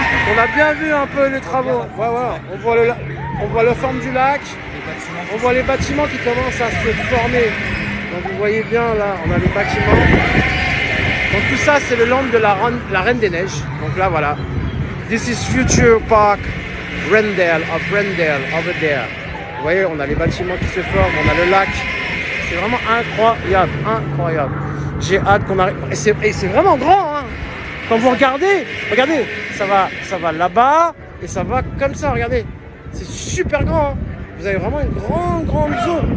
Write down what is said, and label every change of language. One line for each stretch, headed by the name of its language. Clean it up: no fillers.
French: On a bien vu un peu les travaux. Ouais. On voit la forme du lac. On voit les bâtiments qui commencent à se former. Donc vous voyez bien là, on a les bâtiments. Donc tout ça, c'est le land de la Reine des Neiges. Donc là, voilà.
English: This is Future Park Rendell over there.
French: Vous voyez, on a les bâtiments qui se forment, on a le lac. C'est vraiment incroyable. J'ai hâte qu'on arrive. Et c'est vraiment grand, hein. Quand vous regardez, ça va là-bas et ça va comme ça, regardez. C'est super grand, hein. Vous avez vraiment une grande zone.